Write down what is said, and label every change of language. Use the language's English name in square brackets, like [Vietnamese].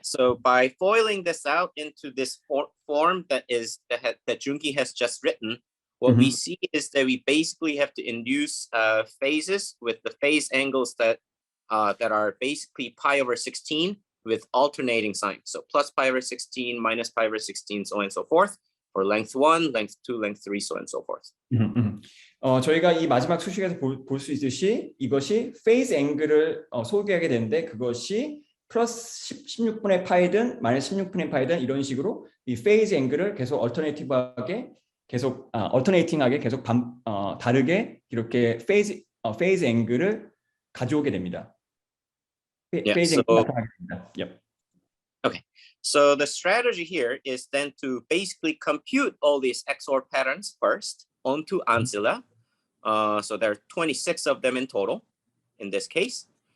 [English] So by foiling this out into this form that Junki has just written, what we see is that we basically have to induce phases with the phase angles that are basically pi over 16 with alternating signs. So plus pi over 16, minus pi over 16, so on and so forth. For length 1, length 2, length 3, so on and so forth. [Korean] 저희가 이 마지막 수식에서 볼 수 있듯이 이것이 페이즈 앵글을 소개하게 되는데 그것이 플러스 16분의 파이든 마이너스 16분의 파이든 이런 식으로 이 페이즈 앵글을 계속 얼터네이티브하게 계속 얼터네이팅하게 계속 다르게 이렇게 페이즈 앵글을 가져오게 됩니다. 페이즈 앵글이 나타나게 됩니다. [English] Yep. Okay, so the strategy here is then to basically compute all these XOR patterns first onto ancilla. So there are 26 of them in total in this case.